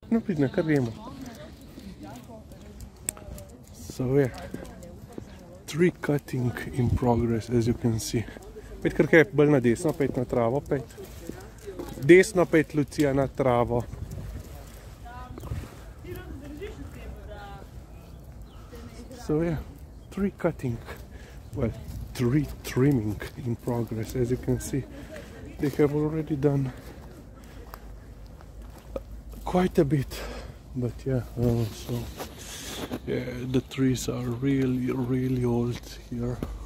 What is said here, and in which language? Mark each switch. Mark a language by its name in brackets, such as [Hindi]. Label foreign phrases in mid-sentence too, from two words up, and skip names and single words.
[Slovenian] No pridna, kar gremo. [English] So yeah, tree cutting in progress, as you can see. [Slovenian] Pejt kar kaj bolj na desno, pejt na travo, pejt. Desno pejt, Lucija, na travo. [English] So yeah, tree cutting, well, tree trimming in progress, as you can see. They have already done quite a bit, but yeah, so yeah, the trees are really old here.